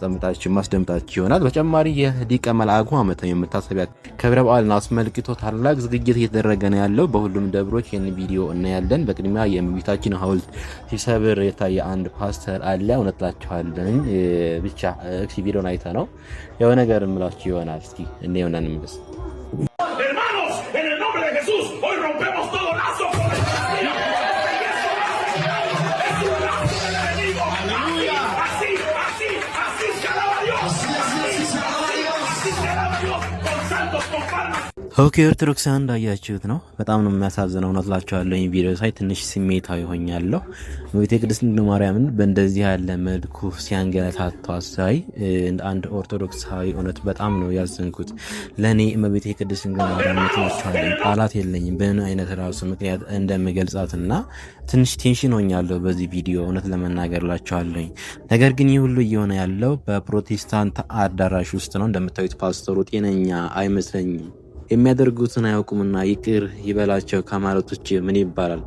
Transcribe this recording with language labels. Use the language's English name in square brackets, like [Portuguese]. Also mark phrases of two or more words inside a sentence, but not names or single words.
[Amharic] ማስደምጣችሁ ይሆናል። በተጨማሪ የሊቀ መልአኩ ዓመታዊ መታሰቢያ ክብረ በዓልን አስመልክቶ ታላቅ ዝግጅት እየተደረገ ነው ያለው። በሁሉም ደብሮች ይህን ቪዲዮ እናያለን። በቅድሚያ የእመቤታችን ሐውልት ሲሰብር የታየ አንድ ፓስተር አለ። እውነታችኋለን ብቻ ቪዲዮን አይተ ነው የሆነ ነገር እምላችሁ ይሆናል። እስኪ እንየውና እንመለስ። [Spanish] Hermanos, en el nombre de Jesús, hoy rompemos todo lazo con la familia. Es un lazo del enemigo. Así se alaba Dios. Así se alaba Dios. Con santos, con palmas. [Amharic] ኦኬ ኦርቶዶክሳውያን እንዳያችሁት ነው። በጣም ነው የሚያሳዝነው። እውነትላችኋለሁ ይሄን ቪዲዮ ሳይ ትንሽ ስሜታዊ ሆኛለሁ። እመቤቴ ቅድስት ድንግል ማርያምን በእንደዚህ ያለ መልኩ ሲያንገላታቷ ሳይ አንድ ኦርቶዶክሳዊ እውነት በጣም ነው ያዘንኩት። ለኔ እመቤቴ ቅድስት ድንግል ማርያም ምትመቻለኝ ቃላት የለኝም በምን አይነት ራሱ ምክንያት እንደምገልጻትና ትንሽ ቴንሽን ሆኛለሁ በዚህ ቪዲዮ እውነት ለመናገርላችኋለሁ። ነገር ግን ይህ ሁሉ እየሆነ ያለው በፕሮቴስታንት አዳራሽ ውስጥ ነው። እንደምታዩት ፓስተሩ ጤነኛ አይመስለኝም። የሚያደርጉትን አያውቁምና ይቅር ይበላቸው ከማለት ውጭ ምን ይባላል?